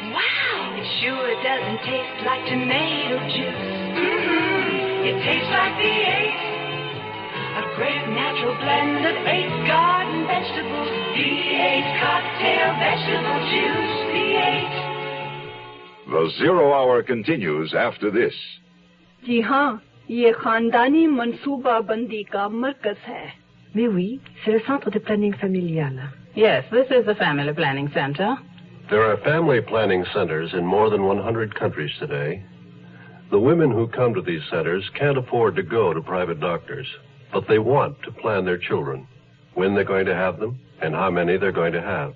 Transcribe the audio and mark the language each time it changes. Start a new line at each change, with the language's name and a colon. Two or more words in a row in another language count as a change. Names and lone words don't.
English: Wow, it sure doesn't taste like tomato juice. It tastes like V8. A great natural blend of 8 garden vegetables. V8 cocktail vegetable juice. V8. The Zero Hour continues after this.
Urdu: जी हाँ, ये खानदानी मंसूबा बंदी का मरकज है.
French: Mais oui, c'est le centre de planning familial.
English: Yes, this is the family planning center. There are family planning centers in more than 100 countries today. The women who come to these centers can't afford to go to private doctors, but they want to plan their children, when they're going to have them, and how many they're going to have.